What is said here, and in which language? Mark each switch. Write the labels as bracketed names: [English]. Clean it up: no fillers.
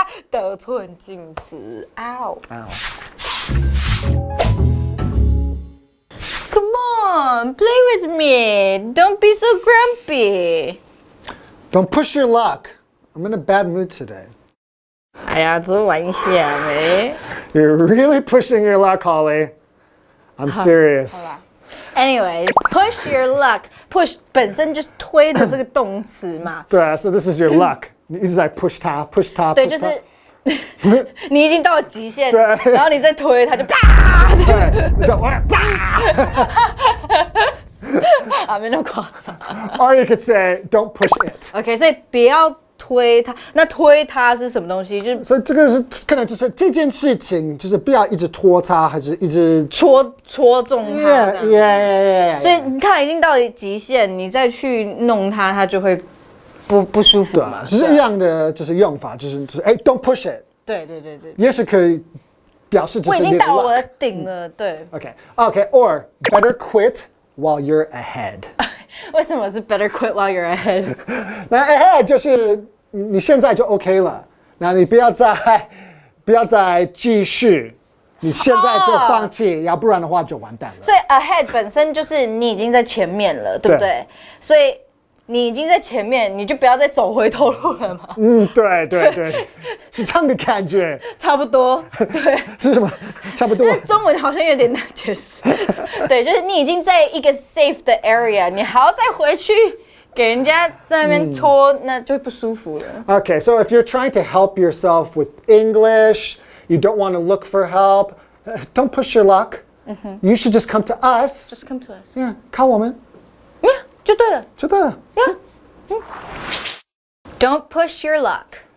[English] 得寸进尺， Come on, play with me. Don't be so grumpy. Don't push your luck. I'm in a bad mood today. [Chinese] 哎呀，只是玩一下呗。 [English] You're really pushing your luck, Holly. I'm serious. Anyways, push your luck. [Chinese] Push 本身就是推的这个动词嘛。对啊， so this is your luck. 你一直在 push 它。对，就是你已经到了极限，对然后你再推，它就啪，对，你说啪。啊，没那么夸张。 [English] Or you could say, don't push it. [Chinese] OK， 所以不要推它。那推它是什么东西？就是所以这个是可能就是这件事情，就是不要一直拖它，还是一直戳中它这样。 [English] Yeah. [Chinese] 所以你看，已经到了极限，你再去弄它，它就会不舒服嘛。就是一样的，就是用法，就是哎 ， don't push it. 对，也是可以表示这我已是你的经到我的 [English] luck. [Chinese] 顶了。对， [English] Okay. Or better quit while you're ahead. [Chinese] 为什么是 better quit while you're ahead？那 ahead 就是你现在就 OK 了，那你不要再继续，你现在就放弃，要不然的话就完蛋了。所以 ahead 本身就是你已经在前面了，对不对？所以你已经在前面，你就不要再走回头路了嘛。对，是这样的感觉。差不多，对。是什么？差不多。中文好像有点难解释。对，就是你已经在一个 safe 的 area， 你还要再回去给人家在那边戳，那就会不舒服了。 [English] Okay, so if you're trying to help yourself with English, you don't want to look for help, don't push your luck. You should just come to us. Just come to us. [Chinese] Yeah, 靠我们。就对了。 [English] 就对了。 Don't push your luck.